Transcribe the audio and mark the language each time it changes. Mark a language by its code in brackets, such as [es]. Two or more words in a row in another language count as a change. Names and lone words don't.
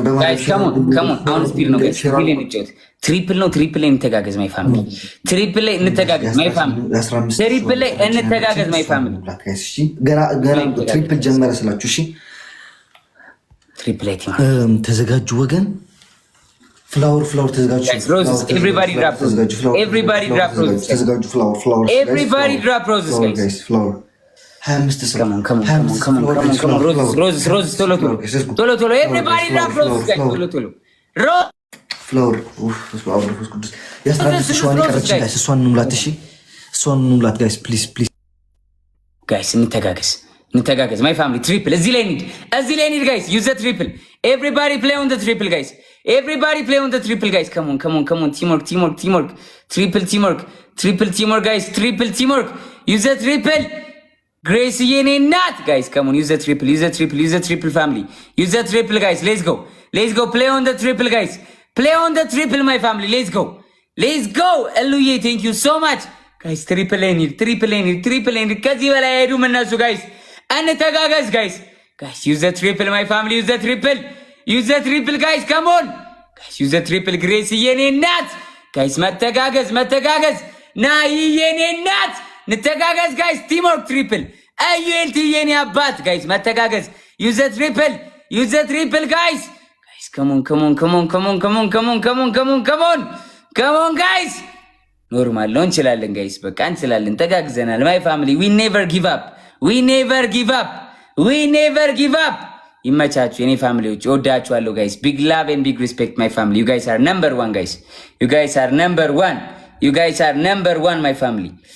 [en] guys come on አሁን speed ነው guys triple እንተጋገዝ my family triple እንተጋገዝ my family [am] ገና ትሪፕል ጀመረ ስላችሁ እሺ [en] triple team [am] ተዘጋጁ ወገን ፍላወር ተዘጋጁ [en] roses everybody drop roses [am] ተዘጋጁ ፍላወር [en] everybody drop roses guys [am] ፍላወር 25 ሰው [en] come on roses ቶሎ everybody drop roses guys ቶሎ [am] ፍላወር ቅዱስ የ15 ሺዋን ይቀረች ጋይስ እሷን እንሙላት [en] guys please guys እንተጋገዝ my family triple [am] እዚህ ላይ [en] need guys use the triple everybody play on the triple guys come on teamwork triple guys triple teamwork use the triple Grace [am] የኔ እናት [en] guys come on use the triple family use the triple guys let's go play on the triple guys play on the triple my family let's go Eluye thank you so much guys triple lane [am] ከዚህ በላይ ሄዱም እነሱ [en] guys እንተጋገዝ guys use the triple my family use the triple guys come on guys use the triple Grace [am] የኔ እናት [en] guys [am] መተጋገዝ ናይ የኔ እናት እንተጋገዝ [en] guys teamwork triple AULT [am] የኔ አባት [en] guys መተጋገዝ use the triple guys come on guys [am] ኖርማል ነው እንችላለን [en] guys [am] በቃ እንችላለን ተጋግዘናል [en] my family we never give up [am] ይመቻችሁ የኔ ፋሚሊዎች እወዳችኋለሁ [en] guys big love and big respect my family you guys are number 1 guys you guys are number 1 my family